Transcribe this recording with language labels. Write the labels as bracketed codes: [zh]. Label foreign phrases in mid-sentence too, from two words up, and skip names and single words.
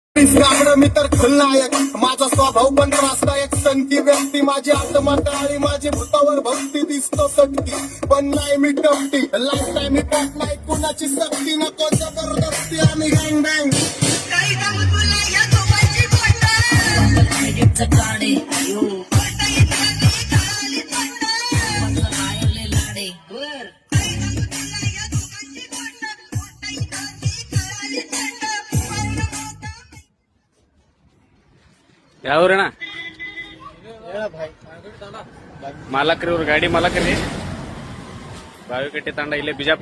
[mr] गाबड मी तर खलनायक माझा स्वभाव पण त्रासदायक संती व्यक्ती माझी आत्मा टाळी माझी भूतावर भक्ती दिसतो सटकी पण नाही मी टपटी [en] life time [mr] मी टॉप नाही कुणाची सक्ती नको जबरदस्ती आम्ही [en] gang bang [mr] काही सांगू तुला या दोघांची खोटं काढे [kn] ಯಾವ್ರಣ್ಣ ಮಾಲಕ್ರಿ ಇವ್ರ ಗಾಡಿ ಮಾಲಕ್ರಿ ಬಾವಿಕಟ್ಟಿ ತಂಡ ಇಲ್ಲೇ ಬಿಜಾಪುರ